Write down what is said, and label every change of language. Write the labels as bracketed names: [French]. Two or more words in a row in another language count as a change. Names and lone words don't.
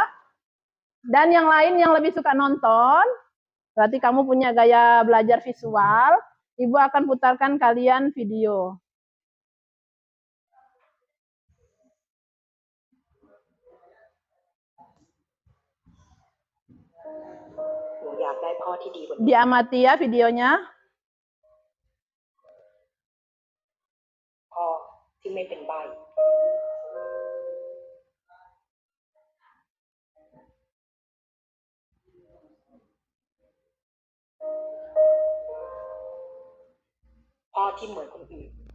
[Indonesian] Dan yang lain yang lebih suka nonton, berarti kamu punya gaya belajar visual, Ibu akan putarkan kalian video. Diamati ya videonya. [Thai] พ่อที่ไม่เป็นใบ้ พ่อที่เหมือนคนอื่น